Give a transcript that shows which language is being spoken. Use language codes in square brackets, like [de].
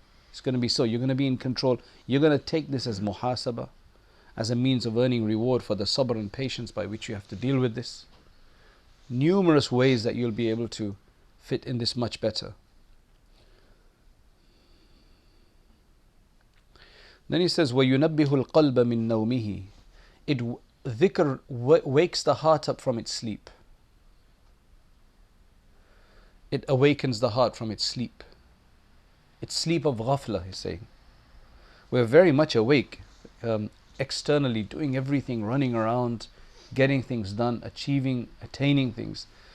[en] It's going to be so. You're going to be in control. You're going to take this as muhasaba, as a means of earning reward for the sabr and patience by which you have to deal with this. Numerous ways that you'll be able to fit in this much better. Then he says, [ar] وَيُنَبِّهُ الْقَلْبَ مِن نَوْمِهِ. [en] Dhikr wakes the heart up from its sleep. It awakens the heart from its sleep. It's sleep of ghafla, he's saying. We're very much awake, externally, doing everything, running around, getting things done, achieving, attaining things.